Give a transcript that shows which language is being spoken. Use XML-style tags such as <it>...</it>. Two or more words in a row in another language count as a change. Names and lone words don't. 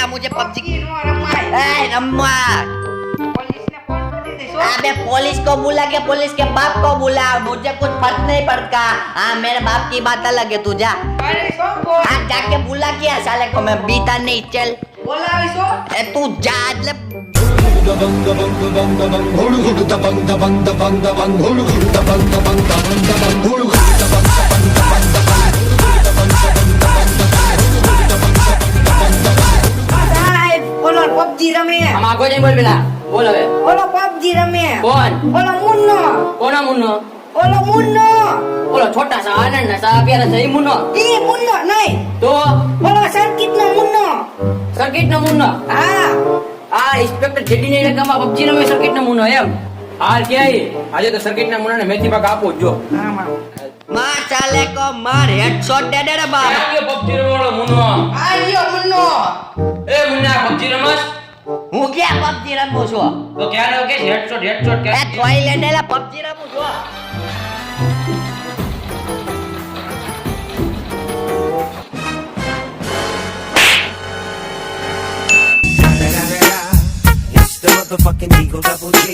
<hi>मुझे पबजी अबे पुलिस को बुला के पुलिस के बाप को बुला, मुझे कुछ फर्क नहीं पड़ता. हाँ, मेरे बाप की बात अलग है, तू जा. हाँ, जाके बुला किया साले को, मैं बीता नहीं. चल तू जा.</hi> <gu>પબજી રમે. આમાં કોઈ નહીં બોલ પેલા. બોલ હવે. ઓલો પબજી રમે. કોણ? ઓલો મુન્નો. કોના મુન્નો? ઓલો મુન્નો. ઓલો</gu> <hi>छोटा सा</hi> <gu>આનંદ ના સા પ્યારા છે ઈ મુન્નો. ઈ મુન્નો નહીં. તો ઓલો સર્કિટ નો મુન્નો. સર્કિટ નો મુન્નો. હા. આ ઇન્સ્પેક્ટર જેડી ને રકમમાં પબજી રમે સર્કિટ નો મુન્નો એમ. હાલ ક્યાંય આજે તો સર્કિટ ના મુન્નાને મેથી પાક આપો જો.</gu> <hi>मार साले को मार. हेडशॉट दे दे रे बाप.</hi> <gu>પબજી રમવાનો મુન્નો. આ લ્યો મુન્નો. એ મુન્ના પબજી રમસ? હું ક્યાં પબજી રમું છું? તો ક્યાં કે હેડશોટ કે એ થોઈ લઈને લે, પબજી રમું છું.</gu> <en>It's the motherfucking Eagle Double G.</en>